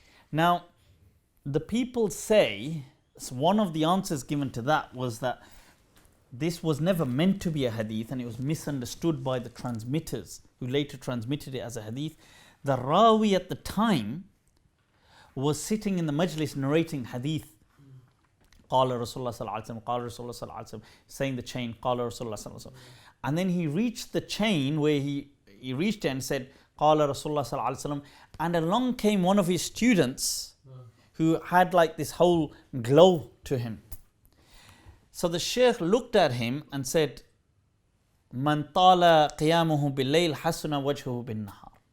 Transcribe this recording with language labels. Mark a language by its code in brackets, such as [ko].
[en] Now, the people say, so one of the answers given to that was that this was never meant to be a hadith, and it was misunderstood by the transmitters who later transmitted it as a hadith. The Rawi at the time was sitting in the majlis narrating hadith. [ar] قال رسول الله صلى الله عليه وسلم قال رسول الله صلى الله عليه وسلم, [en] saying the chain [ar] قال رسول الله صلى الله عليه وسلم. [en] And then he reached the chain where he reached it and said [ar] قال رسول الله صلى الله عليه وسلم, [en] and along came one of his students who had like this whole glow to him. So the Shaykh looked at him and said, [ar] من طال قيامه بالليل حسن وجهه بالنهار.